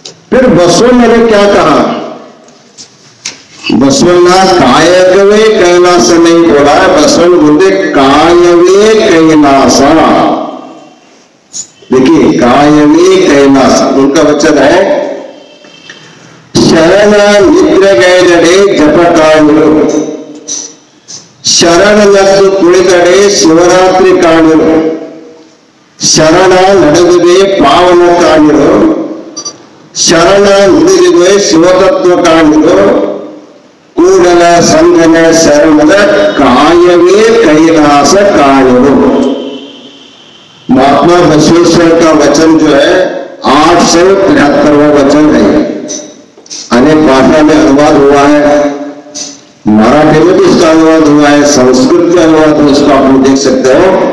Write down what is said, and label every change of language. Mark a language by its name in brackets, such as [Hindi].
[Hindi] फिर बसवण्ण ने क्या कहा? बसवण्ण कायकवे कैलास नहीं बोला, बसवण्ण बोलते कायवे कैलास। देखिए कायवे कैलास उनका वचन है। [Kannada] शरण निद्र गैरडे जपकाणु, शरण लग्न कुಳಿತಡೆ ಶಿವರಾತ್ರಿ ಕಾಣಿರು, ಶರಣ ನಡೆದುವೆ ಪಾವನ ಕಾಣಿರು, ಶರಣ ನುಡಿದುವೆ ಶಿವತತ್ವ ಕಾಣಿರು, ಕೂಡಲ ಸಂಗನ ಶರಣದ ಕಾಯವೇ कैलास ಕಾಣಿರು। [Hindi] महात्मा बसवेश्वर का वचन जो है 873वां वचन है। अनेक भाषा में अनुवाद हुआ है, मराठी में भी इसका अनुवाद हुआ है, संस्कृत में अनुवाद है, इसको आप लोग देख सकते हो।